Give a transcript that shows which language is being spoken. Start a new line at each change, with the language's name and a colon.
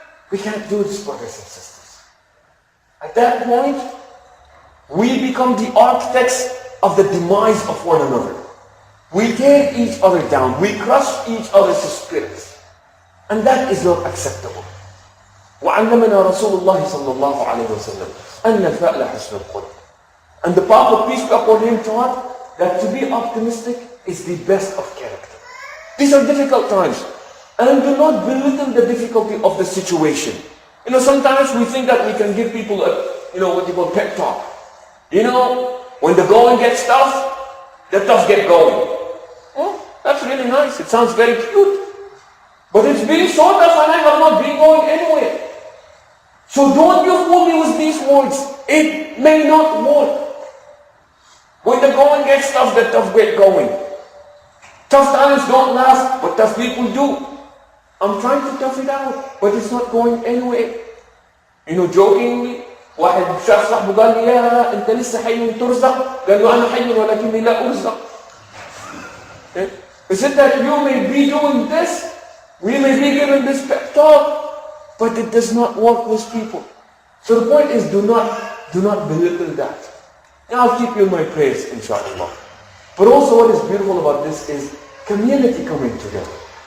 English: We can't do this, brothers and sisters. At that point, we become the architects of the demise of one another. We tear each other down. We crush each other's spirits. And that is not acceptable.
Arabic: وعلمنا رسول الله صلى الله عليه وسلم أن الفأل حسن الخلق.
English: And the Prophet, peace be upon him, taught that to be optimistic is the best of character. These are difficult times. And do not belittle the difficulty of the situation. You know, sometimes we think that we can give people a, what you call pep talk. You know, when the going gets tough, the tough get going. Oh, that's really nice. It sounds very cute. But it's been so tough and I have not been going anywhere. So don't you fool me with these words. It may not work. When the going gets tough, the tough get going. Tough times don't last, but tough people do. I'm trying to tough it out, but it's not going anywhere. You know, jokingly,
Arabic: واحد شاف صاحبه قال لي يا انت لسه حي وترزق، قال له انا حي ولكني لا ارزق.
English: He said that you may be doing this, we may be giving this pep talk, but it does not work with people. So the point is, do not belittle that. Now I'll keep you in my prayers, inshallah. But also what is beautiful about this is community coming together.